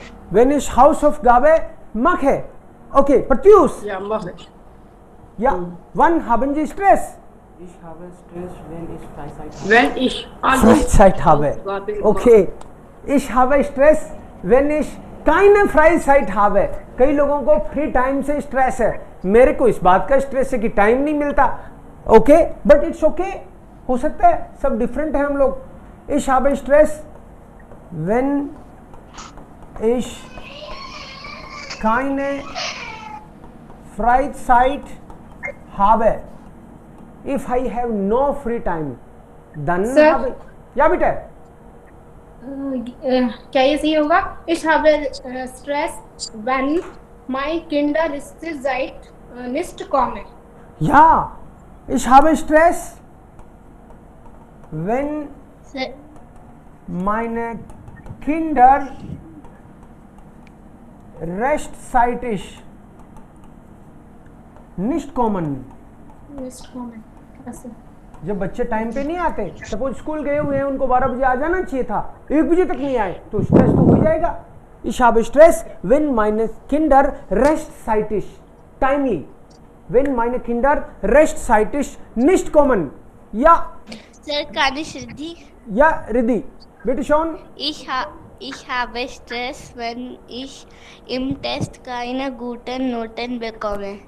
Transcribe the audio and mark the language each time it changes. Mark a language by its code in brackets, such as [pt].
[de] Wenn ich Hausaufgabe mache. Okay, Pratyus. Ja, mache. Ja, wann haben Sie Stress? Ich habe Stress, wenn ich Freizeit habe. Wenn ich alles Freizeit habe. Aufgabe Okay. Ich habe Stress, wenn ich keine Freizeit habe. [hi] कई लोगों को free time से stress है. मेरे को इस बात का स्ट्रेस है कि टाइम नहीं मिलता. ओके, बट इट्स ओके, हो सकता है, सब डिफरेंट है हम लोग. [de] Ich habe Stress, wenn ich keine Freizeit habe. [en] If I have no free time, then habe. [de] Ja bitte. [hi] क्या ये सही होगा? [de] Ich habe Stress, wenn my Kinder nicht kommen. Ja, ich habe Stress, wenn meine Kinder rechtzeitig nicht kommen. Nicht kommen. कैसे? [hi] जब बच्चे time पे नहीं आते, सपोज स्कूल गए हुए हैं, उनको 12 बजे आ जाना चाहिए था, 1 बजे तक नहीं आए, तो स्ट्रेस तो हो जाएगा. [de] Ich habe Stress, wenn meine Kinder rechtzeitig, timely, wenn meine Kinder rechtzeitig nicht kommen. Ja. Sir, kann ich Riddhi? Ja, Riddhi. Bitte schon. Ich habe Stress, wenn ich im Test keine guten Noten bekomme.